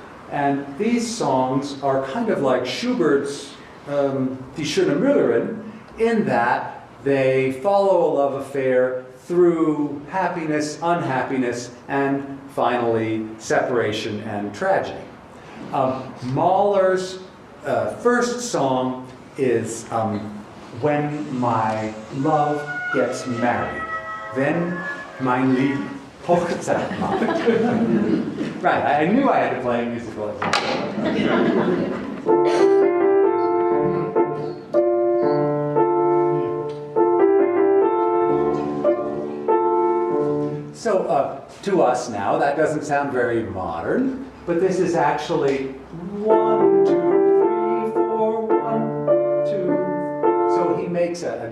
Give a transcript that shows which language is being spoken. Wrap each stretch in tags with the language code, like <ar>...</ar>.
<en>And these songs are kind of like Schubert's Die Schöne Müllerin, in that they follow a love affair through happiness, unhappiness, and finally separation and tragedy. Mahler's first song is When My Love Gets Married.</en> <de>Wenn mein Lieb Hochzeit macht.</de> <en>Right, I knew I had to play a musical example. So to us now, that doesn't sound very modern, but this is actually 1, 2, 3, 4, 1, 2. So he makes a</en>